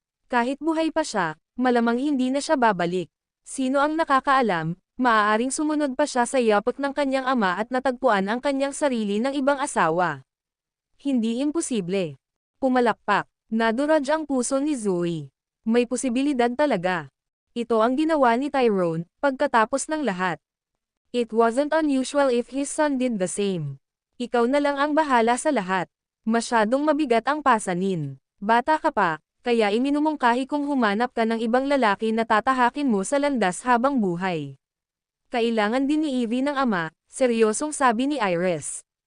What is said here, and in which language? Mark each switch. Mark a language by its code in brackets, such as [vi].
[tl] Kahit buhay pa siya, malamang hindi na siya babalik. Sino ang nakakaalam, maaaring sumunod pa siya sa yapak ng kanyang ama at natagpuan ang kanyang sarili ng ibang asawa. Hindi imposible. Pumalakpak, naduraj ang puso ni Zoe. May posibilidad talaga. Ito ang ginawa ni Tyrone, pagkatapos ng lahat. [en] It wasn't unusual if his son did the same. [tl] Ikaw na lang ang bahala sa lahat. Masyadong mabigat ang pasanin. Bata ka pa, kaya iminumungkahi kong humanap ka ng ibang lalaki na tatahakin mo sa landas habang buhay. Kailangan din ni Evie ng ama, seryosong sabi ni Iris.